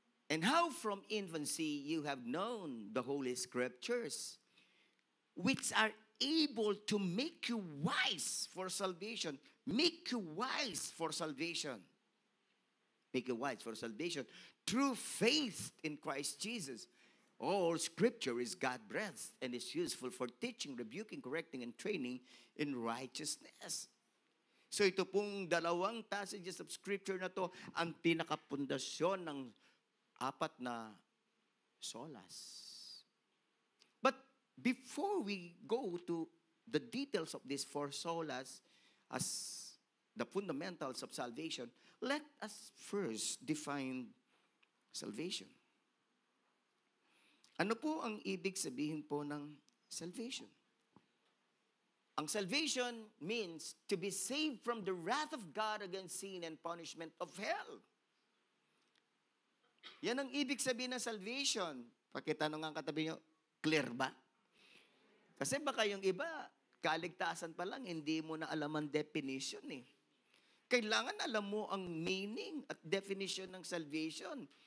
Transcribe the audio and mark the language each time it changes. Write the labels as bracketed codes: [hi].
[en] And how from infancy you have known the Holy Scriptures, which are able to make you wise for salvation. Make you wise for salvation. Make you wise for salvation. Through faith in Christ Jesus. All Scripture is God-breathed and is useful for teaching, rebuking, correcting, and training in righteousness. [tl] So ito pong dalawang [en] passages of Scripture [tl] na to ang pinakapundasyon ng apat na solas. [en] But before we go to the details of these four solas as the fundamentals of salvation, let us first define salvation. [tl] Ano po ang ibig sabihin po ng salvation? [en] Ang salvation means to be saved from the wrath of God against sin and punishment of hell. [tl] Yan ang ibig sabihin ng salvation. Pakitanong ang katabi nyo, clear ba? Kasi baka yung iba, kaligtasan pa lang, hindi mo na alam ang definition eh. Kailangan alam mo ang meaning at definition ng salvation.